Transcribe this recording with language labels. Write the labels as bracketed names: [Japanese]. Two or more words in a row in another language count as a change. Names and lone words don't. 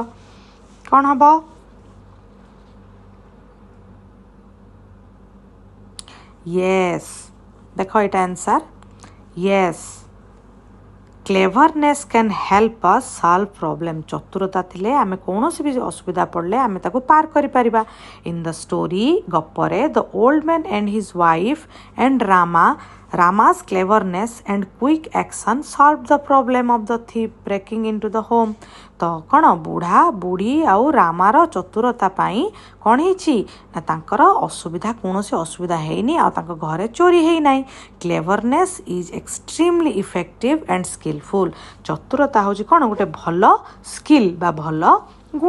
[Odia] କ'ଣ ହବ? ୟେସ୍, ଦେଖ ଏଇଟା ଆନ୍ସର୍। [English] yes, cleverness can help us solve problem, [Odia] ଚତୁରତା ଥିଲେ ଆମେ କୌଣସି ବି ଅସୁବିଧା ପଡ଼ିଲେ ଆମେ ତାକୁ ପାର କରିପାରିବା। [English] in the story, ଗପରେ, the old man and his wife and Rama's cleverness and quick action solved the problem of the thief breaking into the home, [Odia] ତ କ'ଣ ବୁଢ଼ା ବୁଢ଼ୀ ଆଉ ରାମାର ଚତୁରତା ପାଇଁ କ'ଣ ହେଇଛି ନା ତାଙ୍କର କୌଣସି ଅସୁବିଧା ହେଇନି ଆଉ ତାଙ୍କ ଘରେ ଚୋରି ହେଇନାହିଁ। [English] cleverness is extremely effective and skillful, [Odia] ଚତୁରତା ହେଉଛି କ'ଣ ଗୋଟେ ଭଲ ସ୍କିଲ୍ ବା ଭଲ ଗୁଣ।